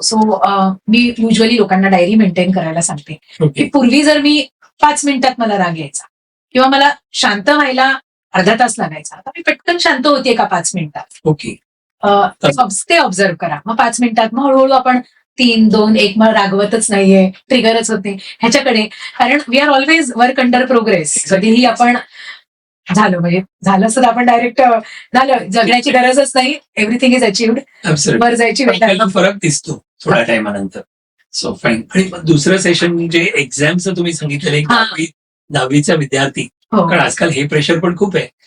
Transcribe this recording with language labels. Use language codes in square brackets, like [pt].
[mr] So मी usually लोकांना diary maintain करायला सांगते की पूर्वी जर मी 5 मिनिटात मला राग यायचा किंवा मला शांत व्हायला अर्धा तास लागायचा, आता मी पटकन शांत होतीये का 5 मिनिटात. [en] Okay. [mr] ते ऑब्झर्व करा. मग 5 मिनिटात मग हळूहळू आपण 3, 2, 1 मग रागवतच नाहीये, ट्रिगरच होते ह्याच्याकडे. [en] कारण we are always work under progress. [mr] कधीही आपण झालं म्हणजे झालं असं आपण डायरेक्ट झालं जगण्याची गरजच नाही, [en] everything is achieved, [mr] वर जायची वेळ. फरक दिसतो थोड्या टायमानंतर. So fine. आणि मग दुसरं सेशन जे एक्झामचं तुम्ही सांगितलेलं एक 10वीचा विद्यार्थी, कारण आजकाल हे प्रेशर पण खूप आहे.